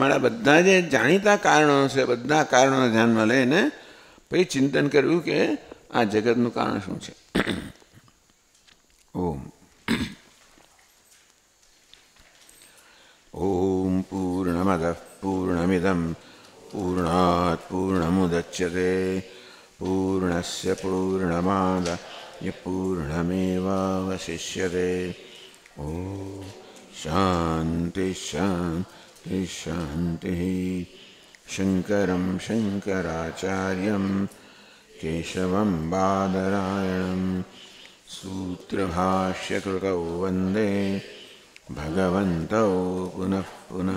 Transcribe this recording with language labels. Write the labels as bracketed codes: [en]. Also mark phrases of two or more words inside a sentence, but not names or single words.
[gu] મારા બધા જે જાણીતા કારણો છે બધા કારણોને ધ્યાનમાં લઈને પછી ચિંતન કરવું કે આ જગતનું કારણ શું છે. [sa] ओम् ओम् पूर्णमदः पूर्णमिदम् पूर्णात् पूर्णमुदच्यते पूर्णस्य पूर्णमादाय यः पूर्णमेवावशिष्यते। ॐ शान्ति शान्ति शान्तिः। शङ्करं शङ्कराचार्यं केशवं बादरायणं सूत्रभाष्यकृतौ वन्दे भगवन्तौ पुनः पुनः।